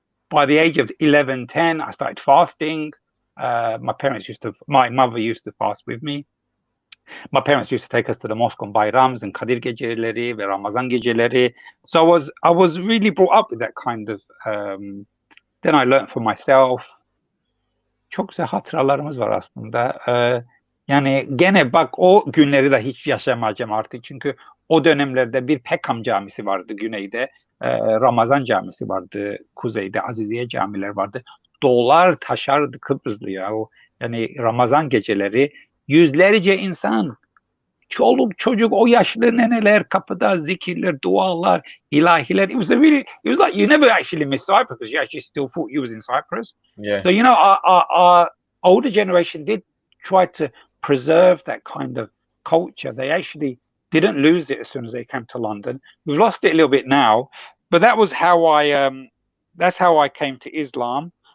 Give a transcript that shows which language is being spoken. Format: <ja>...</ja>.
<en>By the age of 11, 10, I started fasting. My mother used to fast with me. My parents used to take us to the mosque on Bayrams and Kadir geceleri ve Ramazan geceleri. So I was really brought up with that kind of. Then I learned for myself.</en> <tr>Çok güzel hatıralarımız var aslında. Yani gene bak o günleri de hiç yaşamayacağım artık. Çünkü o dönemlerde bir Peckham camisi vardı güneyde. Ramazan camisi vardı kuzeyde. Aziziye camiler vardı. Dolar taşardı Kıbrıslı ya. Yani Ramazan geceleri yüzlerce insan, çoluk çocuk, o yaşlı neneler kapıda zikirler, dualar, ilahiler.</tr> <en>It was like you never actually miss Cyprus because you actually still thought you was in Cyprus. Yeah. So, you know, our older generation did try to preserve that kind of culture. They actually didn't lose it as soon as they came to London. We've lost it a little bit now, but that was how that's how I came to Islam.</en>